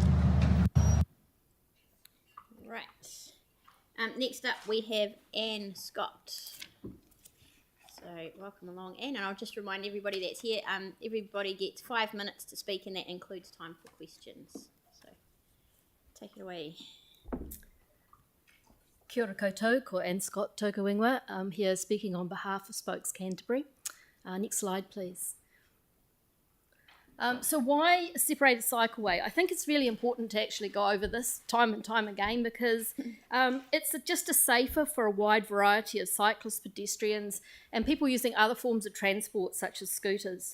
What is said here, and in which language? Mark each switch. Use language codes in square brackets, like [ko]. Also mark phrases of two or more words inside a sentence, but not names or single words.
[en] Right. Next up, we have Anne Scott. So welcome along, Anne, and I'll just remind everybody that's here, everybody gets 5 minutes to speak, and that includes time for questions. So take it away. [mi] Kia ora koutou, ko Anne Scott tōku ingoa. [en] I'm here speaking on behalf of Spokes Canterbury. Next slide, please. So why a separated cycleway? I think it's really important to actually go over this time and time again because it's just a safer for a wide variety of cyclists, pedestrians and people using other forms of transport such as scooters.